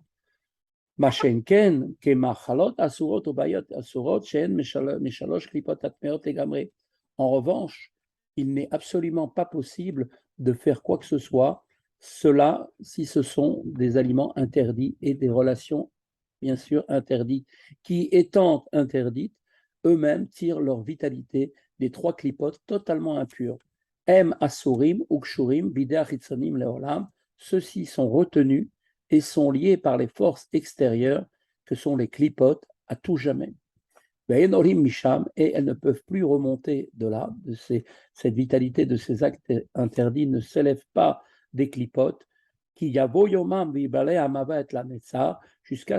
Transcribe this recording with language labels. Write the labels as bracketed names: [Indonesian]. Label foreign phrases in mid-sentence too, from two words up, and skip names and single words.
[French] En revanche, il n'est absolument pas possible de faire quoi que ce soit, cela si ce sont des aliments interdits et des relations bien sûr interdites, qui étant interdites, eux-mêmes tirent leur vitalité des trois clipotes totalement impures. [Hebrew] אסורים וקשורים בידי חיצונים לעולם, [French] ceux-ci sont retenus et sont liés par les forces extérieures que sont les clipotes à tout jamais. Et elles ne peuvent plus remonter de là, cette vitalité de ces actes interdits ne s'élève pas des clipotes, jusqu'à